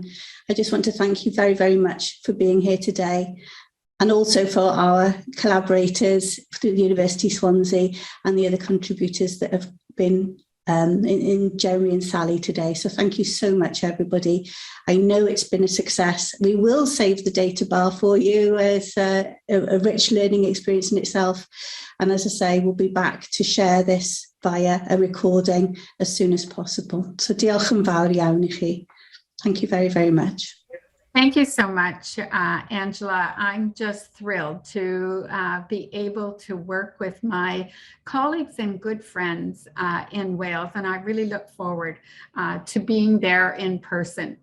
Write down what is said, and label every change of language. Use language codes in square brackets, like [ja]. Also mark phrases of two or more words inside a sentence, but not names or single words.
[en] I just want to thank you very, very much for being here today, and also for our collaborators through the University Swansea and the other contributors that have been in Jeremy and Sally today. So thank you so much, everybody. I know it's been a success. We will save the data bar for you as a rich learning experience in itself. And as I say, we'll be back to share this via a recording as soon as possible. [cy] So diolch yn fawr iawn I chi. [en] Thank you very, very much. Thank you so much, Angela. I'm just thrilled to be able to work with my colleagues and good friends in Wales, and I really look forward to being there in person.